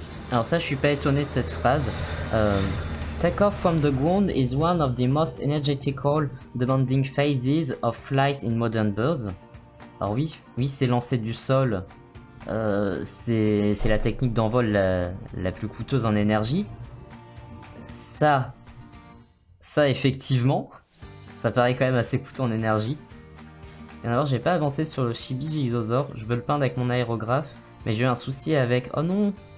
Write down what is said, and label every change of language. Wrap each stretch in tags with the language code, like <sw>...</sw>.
<fr>Alors ça, je suis pas étonné de cette phrase.</fr> <en>Take off from the ground is one of the most energetical, demanding phases of flight in modern birds.</en> <fr>Alors oui, c'est lancer du sol. C'est la technique d'envol la plus coûteuse en énergie. Ça effectivement, ça paraît quand même assez coûteux en énergie. Et alors j'ai pas avancé sur le Chibi Gigasaur, je veux le peindre avec mon aérographe, mais j'ai eu un souci avec... Oh non!</fr>